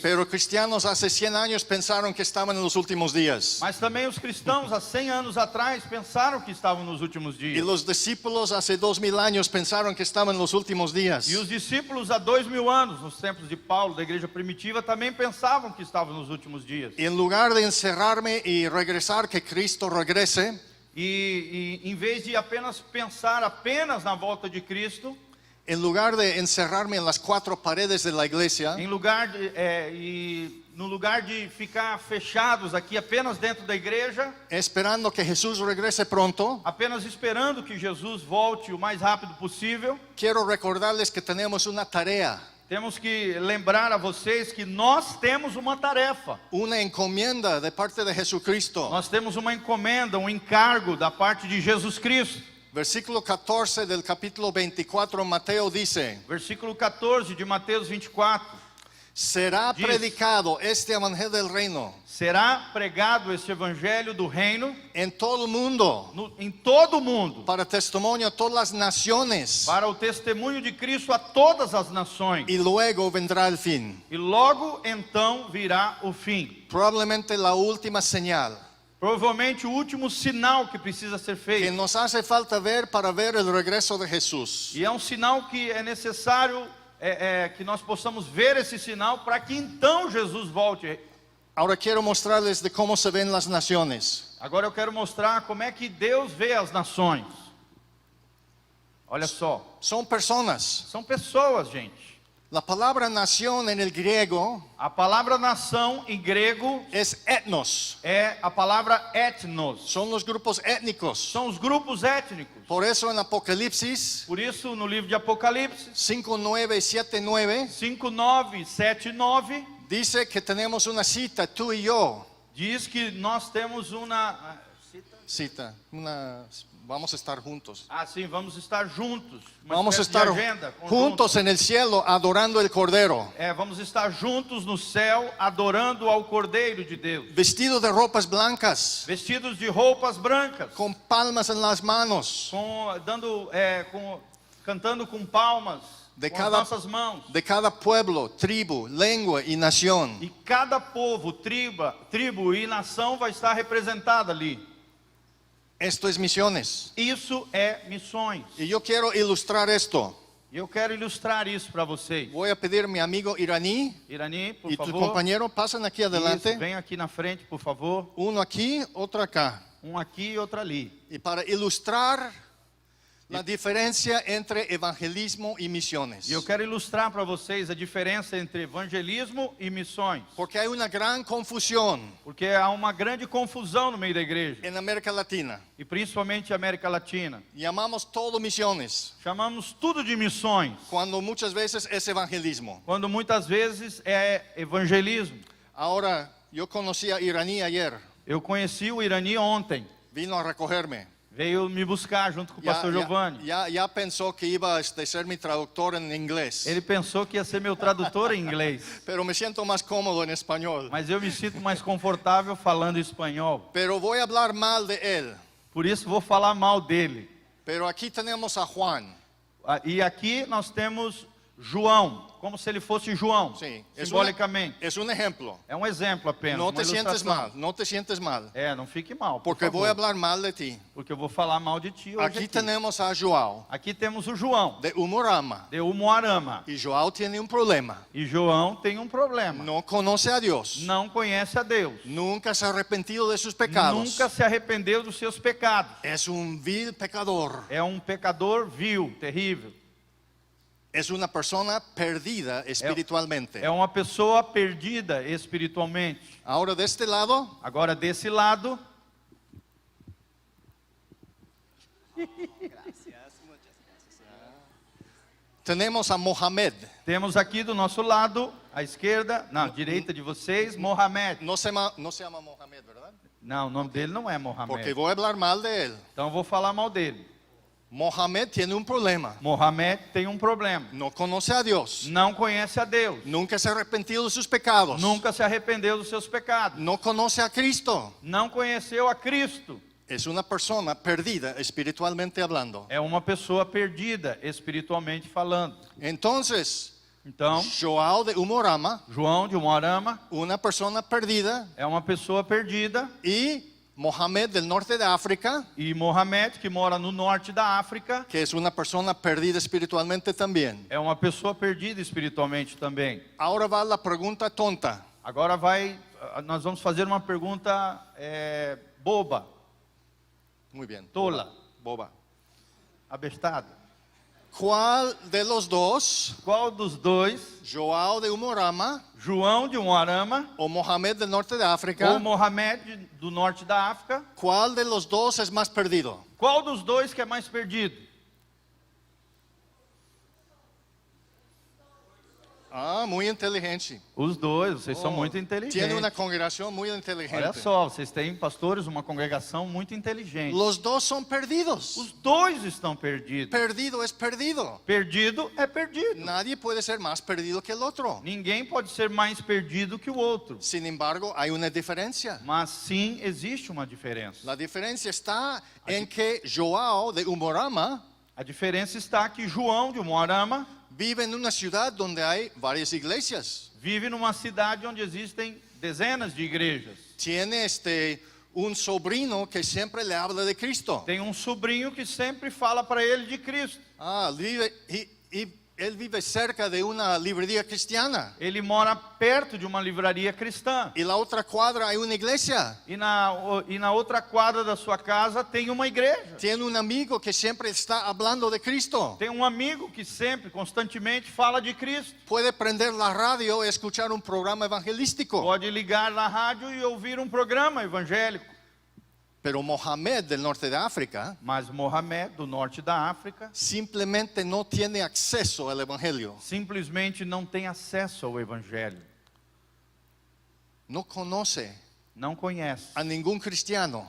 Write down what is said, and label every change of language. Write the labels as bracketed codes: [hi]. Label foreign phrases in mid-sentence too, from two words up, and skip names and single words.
[es] Pero cristianos hace 100 años pensaron que estaban en los últimos días. [pt] Mas também os cristãos há 100 anos atrás pensaram que estavam nos últimos [es] Y [pt] dias. [es] los discípulos hace 2000 años pensaron que estaban en los últimos días. [pt] E os discípulos há 2000 anos, nos tempos de Paulo, da igreja primitiva, também pensavam que estavam nos últimos dias. [es] Y en lugar de encerrarme y regresar, que Cristo regrese, [pt] E em vez de apenas pensar apenas na volta de Cristo, [es] en lugar de encerrarme en las 4 paredes de la iglesia, [pt] no lugar de ficar fechados aqui apenas dentro da igreja, [es] esperando que Jesús regrese pronto, [pt] apenas esperando que Jesus volte o mais rápido possível, [es] quiero recordarles que tenemos una tarea, [pt] temos que lembrar a vocês que nós temos uma tarefa. [es] una encomienda de parte de Jesucristo. [pt] Nós temos uma encomenda, um encargo da parte de Jesus Cristo. [es] Versículo 14 del capítulo 24, Mateo dice: [pt] Versículo 14 de Mateus 24. [es] será [pt] Diz. [es] predicado este evangelio del reino [pt] Será pregado este evangelho do reino [es] en todo el mundo [pt] em todo o mundo, [es] para testimonio a todas las naciones, [pt] para o testemunho de Cristo a todas as nações. [es] y luego vendrá el fin. [pt] E logo então virá o fim. [es] Probablemente la última señal [pt] Provavelmente o último sinal que precisa ser [es] que [pt] feito. [es] nos hace falta ver para ver el regreso de Jesús. [pt] E é um sinal que é necessário que nós possamos ver esse sinal para que então Jesus volte. [es] Ahora quiero mostrarles de cómo se ven las naciones. [pt] Agora eu quero mostrar como é que Deus vê as nações. Olha só, [es] Son personas. [pt] são pessoas, gente. [es] La palabra nación en el griego [pt] A palavra nação em grego [es] es etnos. [pt] é a palavra etnos. [es] Son los grupos étnicos. [pt] São os grupos étnicos. [es] Por eso en Apocalipsis [pt] Por isso, no livro de Apocalipse [es] 5:9 y 7:9 [pt] 5:9 e 7:9 [es] dice que tenemos una cita, tú y yo. [pt] diz que nós temos [es] Vamos a estar juntos. [pt] sim, vamos estar juntos. Uma [es] Vamos a [pt] espécie de [es] estar [pt] agenda conjunta. [es] juntos en el cielo adorando el Cordero, [pt] Vamos estar juntos no céu, adorando ao Cordeiro de Deus. [es] vestidos de ropas blancas, [pt] Vestidos de roupas brancas, [es] con palmas en las manos, [pt] cantando com palmas, [es] De [pt] com [es] cada- [pt] as nossas mãos. [es] de cada pueblo, tribu, lengua y nación. [pt] E cada povo, tribo e nação vai estar representada ali. [es] Esto es misiones. [pt] Isso é missões. [es] Y yo quiero ilustrar esto. [pt] E eu quero ilustrar isso para vocês. [es] Voy a pedir a mi amigo iraní [pt] Irani, por [es] y tu [pt] favor. [es] compañero pasen aquí adelante. [pt] Isso, vem aqui na frente, por favor. [es] Uno aquí, otro acá. [pt] Um aqui e outro ali. [es] Y para ilustrar la diferencia entre evangelismo y misiones. [pt] E eu quero ilustrar para vocês a diferença entre evangelismo e missões. [es] Porque hay una gran confusión [pt] Porque há uma grande confusão no meio da igreja. [es] en América Latina. [pt] E principalmente a América Latina. [es] Llamamos todo misiones, [pt] Chamamos tudo de missões, [es] cuando muchas veces es evangelismo. [pt] quando muitas vezes é evangelismo. [es] Ahora, yo conocí a iraní ayer. [pt] Eu conheci o Irani ontem. [es] Vino a recogerme. [pt] Veio me buscar junto com o pastor Giovanni. [es] Ya pensó que iba a ser mi traductor en inglés. [pt] Ele pensou que ia ser meu tradutor em inglês. [es] Pero me siento más cómodo en español. [pt] Mas eu me sinto mais confortável falando espanhol. [es] Pero voy a hablar mal de él. [pt] Por isso vou falar mal dele. [es] Pero aquí tenemos a Juan. [pt] E aqui nós temos João, como se ele fosse João, [es] Sí, [pt] simbolicamente. [es] es un ejemplo. [pt] É um exemplo apenas, [es] No [pt] uma [es] te sientes [pt] ilustração. [es] mal, no te sientes mal, [pt] É, não fique mal, por [es] porque [pt] favor, [es] voy a hablar mal de ti. [pt] porque eu vou falar mal de ti hoje [es] Aquí [pt] aqui. [es] tenemos a Joao, [pt] Aqui temos o João, [es] de Humorama, [pt] de Umuarama. [es] y Joao tiene un problema. [pt] E João tem um problema. [es] No conoce a Dios, [pt] Não conhece a Deus. [es] nunca se ha arrepentido de sus pecados. [pt] Nunca se arrependeu dos seus pecados. [es] Es un vil pecador. [pt] É um pecador vil, terrível. [es] Es una persona perdida espiritualmente. [pt] É uma pessoa perdida espiritualmente. [es] Ahora de este lado [pt] Agora, desse lado, [es] tenemos a Mohamed. [pt] temos aqui do nosso lado, à esquerda, na direita de vocês, Mohamed. [es] No se llama Mohamed, ¿verdad? [pt] Não, o nome dele não é [es] Porque [pt] Mohamed. [es] voy a hablar mal de él. [pt] Então eu vou falar mal dele. [es] Mohamed tiene un problema. [pt] Mohamed tem um problema. [es] No conoce a Dios. [pt] Não conhece a Deus. [es] Nunca se ha arrepentido de sus pecados. [pt] Nunca se arrependeu dos seus pecados. [es] No conoce a Cristo. [pt] Não conheceu a Cristo. [es] Es una persona perdida espiritualmente hablando. [pt] É uma pessoa perdida espiritualmente falando. [es] Entonces, [pt] Então, [es] Joao de Humorama, [pt] João de Umuarama [es] una persona perdida, [pt] é uma pessoa perdida. [es] y Mohamed del norte de África, [pt] E Mohamed, que mora no norte da África, [es] que es una persona perdida espiritualmente también. [pt] é uma pessoa perdida espiritualmente também. [es] Ahora va la pregunta tonta. [pt] Agora nós vamos fazer uma pergunta boba, [es] Muy bien. [pt] tola, [es] Boba. [pt] abestada. [es] ¿Cuál de los dos, [pt] Qual dos dois, [es] Joao de Humorama [pt] João de Umuarama [es] o Mohamed del norte de [pt] ou [es] África, [pt] Mohamed do norte da África, [es] cuál de los dos es más perdido? [pt] qual dos dois que é mais perdido? [es] Ah, muy inteligente. [pt] Os dois, vocês são [es] Oh, [pt] muito [es] Tiene [pt] inteligentes. [es] una congregación muy inteligente. [pt] Olha só, vocês têm pastores, uma congregação muito inteligente. [es] Los dos son perdidos. [pt] Os dois estão perdidos. [es] Perdido es perdido. [pt] Perdido é perdido. [es] Nadie puede ser más perdido que el otro. [pt] Ninguém pode ser mais perdido que o outro. [es] Sin embargo, hay una diferencia. [pt] Mas sim, existe uma diferença. [es] La diferencia está en que Joao de Humorama [pt] A diferença está que João de Umuarama [es] vive en una ciudad donde hay varias iglesias. [pt] vive numa cidade onde existem dezenas de igrejas. [es] Tiene un sobrino que siempre le habla de Cristo. [pt] Tem um sobrinho que sempre fala para ele de Cristo. [es] Él vive cerca de una librería cristiana. [pt] Ele mora perto de uma livraria cristã. [es] Y la otra cuadra hay una iglesia. [pt] E na outra quadra da sua casa tem uma igreja. [es] Tiene un amigo que siempre está hablando de Cristo. [pt] Tem um amigo que sempre, constantemente, fala de Cristo. [es] Puede prender la radio y escuchar un programa evangelístico. [pt] Pode ligar na rádio e ouvir um programa evangélico. [es] Pero Mohamed del norte de África [pt] Mas Mohamed, do norte da África, [es] simplemente no tiene acceso al evangelio. [pt] simplesmente não tem acesso ao evangelho. [es] No conoce [pt] Não conhece [es] a ningún cristiano.